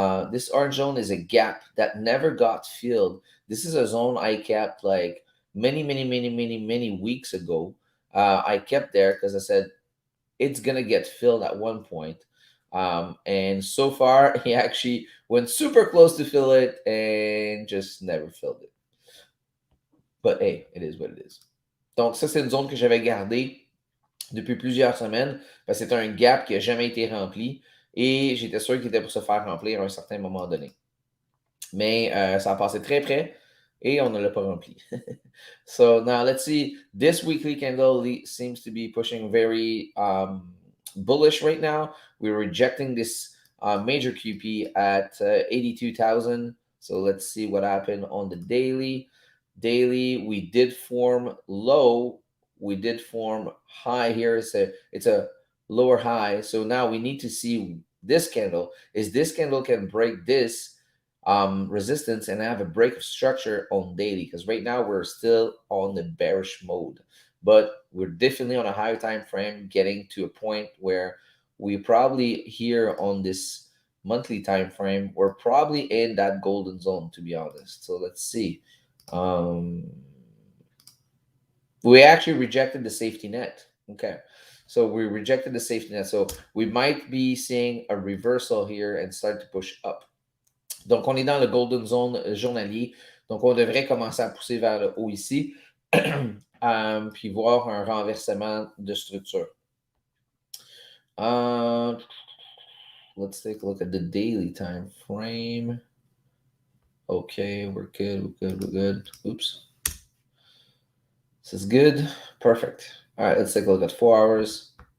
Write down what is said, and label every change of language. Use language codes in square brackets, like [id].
[en] This orange zone is a gap that never got filled. This is a zone I kept like many weeks ago. I kept there because I said it's gonna get filled at one point. And so far, he actually went super close to fill it and just never filled it. But hey, it is what it is. [fr] Donc ça, c'est une zone que j'avais gardée depuis plusieurs semaines parce que c'était un gap qui n'a jamais été rempli et j'étais sûr qu'il était pour se faire remplir à un certain moment donné. Mais ça a passé très près et on ne l'a pas rempli. [en] So now let's see. This weekly candle seems to be pushing very bullish right now. We're rejecting this major QP at 82,000. So let's see what happened on the daily. Daily, we did form low. We did form high here. It's a lower high. So now we need to see this candle. Is this candle can break this resistance and have a break of structure on daily? Because right now we're still on the bearish mode, but we're definitely on a higher time frame, getting to a point where we probably here on this monthly time frame, we're probably in that golden zone, to be honest. So let's see. Um, we actually rejected the safety net. Okay. So we rejected the safety net. So we might be seeing a reversal here and start to push up. [fr] Donc, on est dans le golden zone journalier. Donc, on devrait commencer à pousser vers le haut ici. Puis voir un renversement de structure. [en] Let's take a look at the daily time frame. Okay, we're good, we're good, we're good. Oops. This is good. Perfect. All right, let's take a look at 4 hours.